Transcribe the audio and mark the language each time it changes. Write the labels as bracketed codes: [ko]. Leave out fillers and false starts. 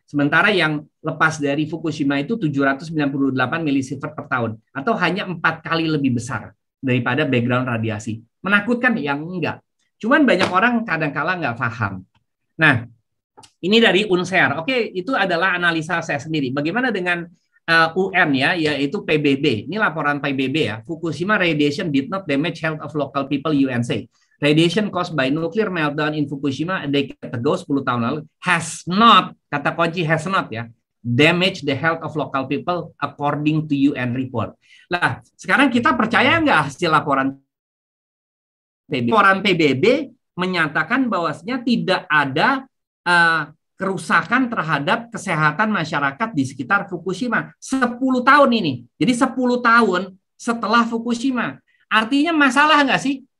[id] Sementara yang lepas dari Fukushima itu 798 milisievert per tahun, atau hanya 4 kali lebih besar daripada background radiasi. Menakutkan? Yang enggak. Cuman banyak orang kadang-kala nggak paham. Nah, Ini dari UNSER. Oke, itu adalah analisa saya sendiri. Bagaimana dengan UN ya, yaitu PBB. Ini laporan PBB ya. [en] Fukushima radiation did not damage health of local people, UN say. Radiation caused by nuclear meltdown in Fukushima a decade ago, [id] 10 tahun lalu, [en] has not, [id] kata kunci [en] has not ya, damage the health of local people according to UN report. [id] Nah, sekarang kita percaya nggak hasil laporan PBB? Laporan PBB menyatakan bahwasanya tidak ada kerusakan terhadap kesehatan masyarakat di sekitar Fukushima 10 tahun ini. Jadi 10 tahun setelah Fukushima. Artinya masalah nggak sih?